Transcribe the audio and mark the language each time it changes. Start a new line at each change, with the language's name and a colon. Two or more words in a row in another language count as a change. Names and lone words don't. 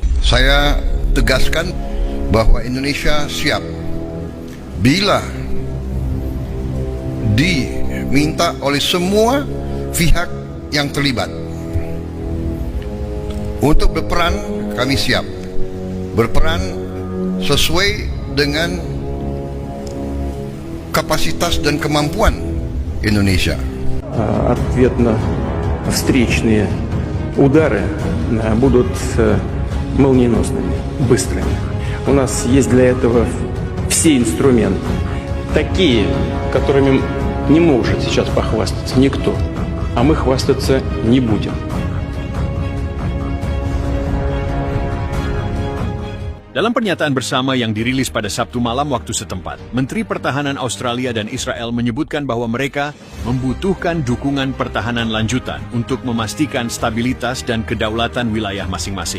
Indonesian: Saya tegaskan bahwa Indonesia siap bila diminta oleh semua pihak yang terlibat untuk berperan. Kami siap berperan sesuai dengan kapasitas dan kemampuan Indonesia.
Russian: Ответно-встречные удары будут молниеносными, быстрыми. У нас есть для этого все инструменты, такие, которыми не может сейчас похвастаться никто, а мы хвастаться не будем.
Indonesian: Dalam pernyataan bersama yang dirilis pada Sabtu malam waktu setempat, Menteri Pertahanan Australia dan Israel menyebutkan bahwa mereka membutuhkan dukungan pertahanan lanjutan untuk memastikan stabilitas dan kedaulatan wilayah masing-masing.